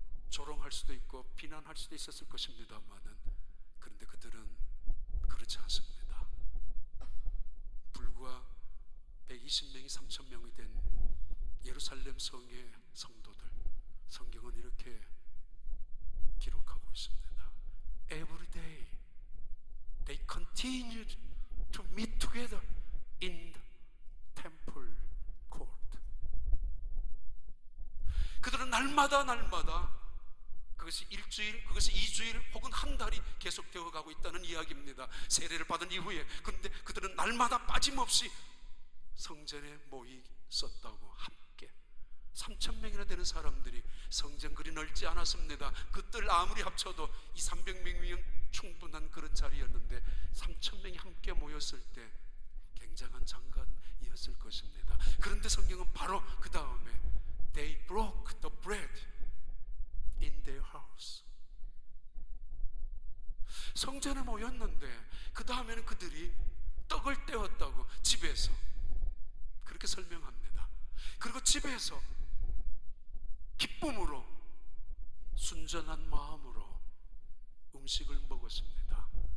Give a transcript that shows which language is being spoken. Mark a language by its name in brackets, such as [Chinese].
[Korean] 조롱할 수도 있고 비난할 수도 있었을 것입니다만은, 그런데 그들은 그렇지 않습니다. 불과 120명이 3,000명이 된 예루살렘 성의 성도들, 성경은 이렇게 기록하고 있습니다. [English] Every day they continued to meet together in the temple court. [Korean] 그들은 날마다 그것이 일주일, 그것이 2주일 혹은 한 달이 계속되어 가고 있다는 이야기입니다. 세례를 받은 이후에. 그런데 그들은 날마다 빠짐없이 성전에 모이 있었다고. 함께 3,000명이나 되는 사람들이, 성전 그리 넓지 않았습니다. 그들 아무리 합쳐도 200~300명이면 충분한 그런 자리였는데 3,000명이 함께 모였을 때 굉장한 장관이었을 것입니다. 그런데 성경은 바로 그 다음에 [English] They broke the bread in their house. [Korean] 성전에 모였는데 그 다음에는 그들이 떡을 떼었다고. 집에서 그렇게 설명합니다. 그리고 집에서 기쁨으로, 순전한 마음으로 음식을 먹었습니다.